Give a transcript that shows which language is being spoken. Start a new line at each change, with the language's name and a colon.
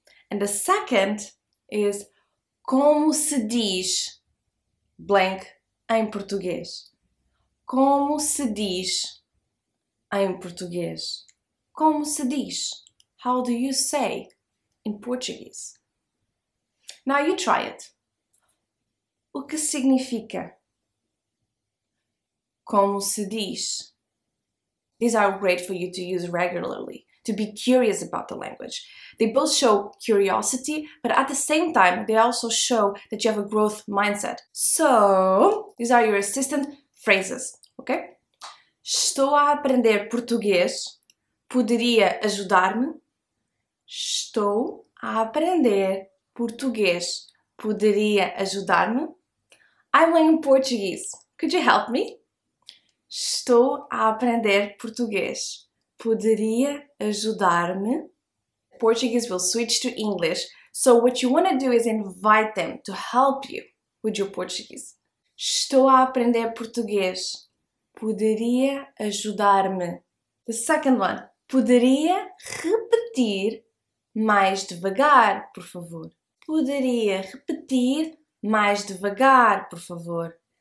English: And the second is
Portuguese: como se diz blank em português. Como se diz em português? Como se diz?
English: How do you say in Portuguese? Now you try it.
Portuguese: O que significa? Como se diz?
English: These are great for you to use regularly, to be curious about the language. They both show curiosity, but at the same time, they also show that you have a growth mindset. So, these are your assistant phrases, okay?
Portuguese: Estou a aprender português. Poderia ajudar-me? Estou a aprender português. Poderia ajudar-me?
English: I'm learning Portuguese. Could you help me?
Portuguese: Estou a aprender português. Poderia ajudar-me?
English: Portuguese will switch to English, so what you want to do is invite them to help you with your Portuguese.
Portuguese: Estou a aprender português. Poderia ajudar-me?
English: The second one.
Portuguese: Poderia repetir mais devagar, por favor? Poderia repetir mais devagar, por favor?